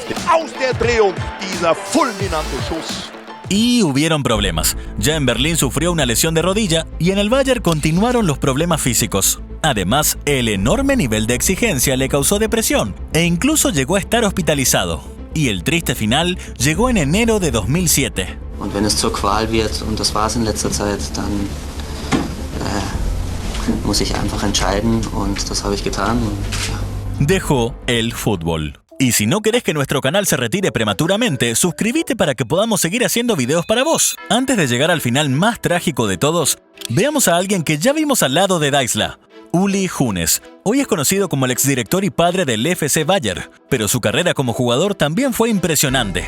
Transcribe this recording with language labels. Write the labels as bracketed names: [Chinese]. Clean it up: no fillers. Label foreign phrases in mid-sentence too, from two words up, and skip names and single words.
[Spanish] Y hubieron problemas. Ya en Berlín sufrió una lesión de rodilla y en el Bayern continuaron los problemas físicos. Además, el enorme nivel de exigencia le causó depresión e incluso llegó a estar hospitalizado. Y el triste final llegó en enero de 2007. [German] Und wenn es zur Qual wird, und das war es in letzter Zeit, dann muss ich einfach entscheiden und das habe ich getan. [Spanish] Dejó el fútbol. Y si no querés que nuestro canal se retire prematuramente, suscríbete para que podamos seguir haciendo videos para vos. Antes de llegar al final más trágico de todos, veamos a alguien que ya vimos al lado de Deisler. Uli Hoeneß. Hoy es conocido como el exdirector y padre del FC Bayern, pero su carrera como jugador también fue impresionante.